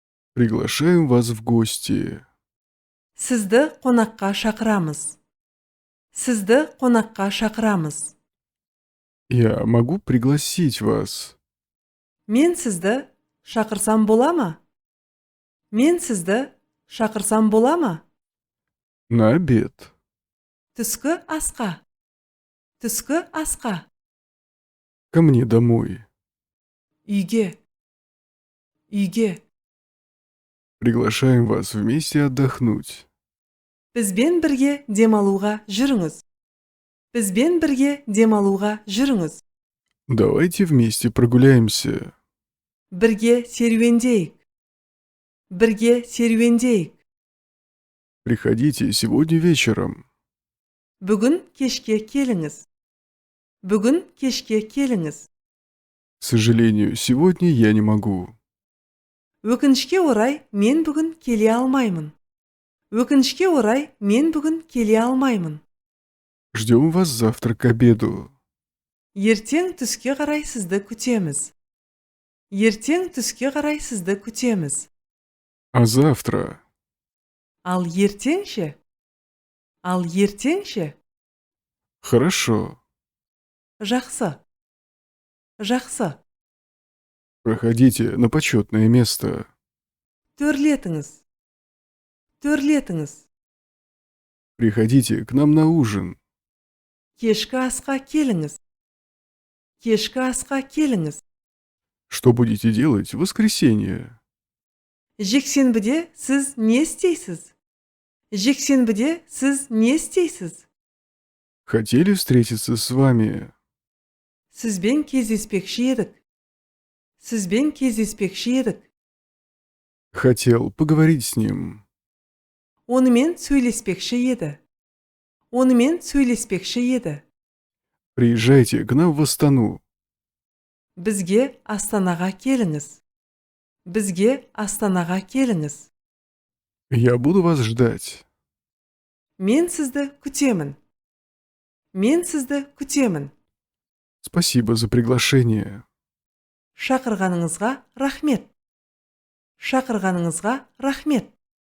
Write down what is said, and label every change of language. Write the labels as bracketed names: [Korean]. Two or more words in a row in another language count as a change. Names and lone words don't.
[Russian] Приглашаем вас в гости. [Kazakh] Сізді қонаққа шақырамыз. Сізді қонаққа шақырамыз. [Russian] Я могу пригласить вас [Kazakh] Мен сізді шақырсам бола ма? Мен сізді шақырсам бола ма? [Russian] на обед. [Kazakh] Түскі асқа. Түскі асқа. [Russian] Ко мне домой. [Kazakh] Үйге. Үйге. [Russian] Приглашаем вас вместе отдохнуть. [Kazakh] Бізбен бірге демалуға жүріңіз. Бізбен бірге демалуға жүріңіз. [Russian] Давайте вместе прогуляемся. [Kazakh] Бірге серуендейік. Бірге серуендейік. [Russian] Приходите сегодня вечером. [Kazakh] Бүгін кешке келіңіз. Бүгін кешке келіңіз. [Russian] К сожалению, сегодня я не могу. [Kazakh] Өкінішке орай, мен бүгін келе алмаймын. Өкінішке орай, мен бүгін келе алмаймын. [Russian] Ждем вас завтра к обеду. [Kazakh] Ертең түске қарай сізді күтеміз. Ертең түске қарай сізді күтеміз. [Russian] А завтра? [Kazakh] Ал ертеңше? Ал ертеңше? [Russian] Хорошо. [Kazakh] Жақсы. Жақсы. [Russian] Проходите на почетное место. [Kazakh] Төрлетіңіз. Төрлетіңіз. [Russian] Приходите к нам на ужин. [Kazakh] Кешкі асқа келіңіз. Кешкі асқа келіңіз. [Russian] Что будете делать в воскресенье? [Kazakh] Жексенбіде сіз не істейсіз? Жексенбіде сіз не істейсіз? [Russian] Хотели встретиться с вами. [Kazakh] Сізбен кездеспекші едік. Сізбен кездеспекші едік. [Russian] Хотел поговорить с ним. [Kazakh] Онымен сөйлеспекші еді. Онымен сөйлеспекші еді. [Russian] Приезжайте к нам в Астану. [Kazakh] Бізге Астанаға келіңіз. Бізге Астанаға келіңіз. [Russian] Я буду вас ждать. [Kazakh] Мен сізді күтемін. Мен сізді күтемін. [Russian] Спасибо за приглашение. [Kazakh] Шақырғаныңызға рахмет. Шақырғаныңызға рахмет.